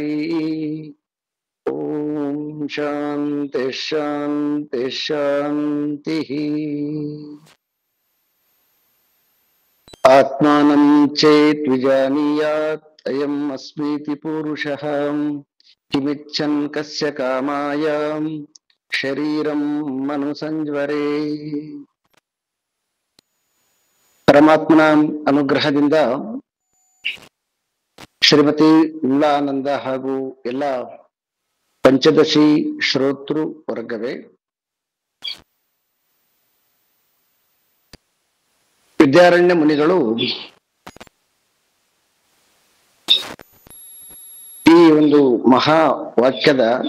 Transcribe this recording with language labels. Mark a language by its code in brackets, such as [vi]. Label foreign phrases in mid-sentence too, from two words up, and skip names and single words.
[sa] ॐ शान्ति शान्ति शान्तिः। आत्मानं चेत् विजानीयात् अयम् अस्मीति पुरुषः किमिच्छन् कस्य कामाय शरीरं मनुसंज्वरे। [kn] ಪರಮಾತ್ಮನ ಅನುಗ್ರಹದಿಂದ ಶ್ರೀಮತಿ ವಿಮಲಾನಂದ ಹಾಗೂ ಎಲ್ಲ ಪಂಚದಶಿ ಶ್ರೋತೃ ವರ್ಗವೇ, ವಿದ್ಯಾರಣ್ಯ ಮುನಿಗಳು ಈ ಒಂದು ಮಹಾ ವಾಕ್ಯದ